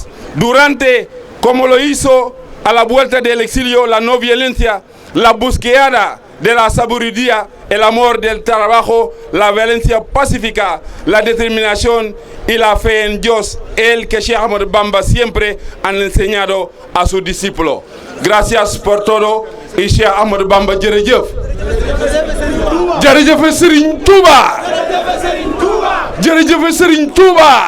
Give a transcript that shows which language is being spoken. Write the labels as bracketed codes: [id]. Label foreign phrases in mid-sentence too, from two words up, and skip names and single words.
[es] Durante, como lo hizo a la vuelta del exilio, la no violencia, la búsqueda de la sabiduría, el amor del trabajo, la violencia pacífica, la determinación y la fe en Dios, el que Cheikh Ahmadou Bamba siempre han enseñado a sus discípulos. Gracias por todo y Cheikh Ahmadou Bamba jërëjëf. [wo] Jërëjëf Serigne Touba. Jërëjëf Serigne Touba.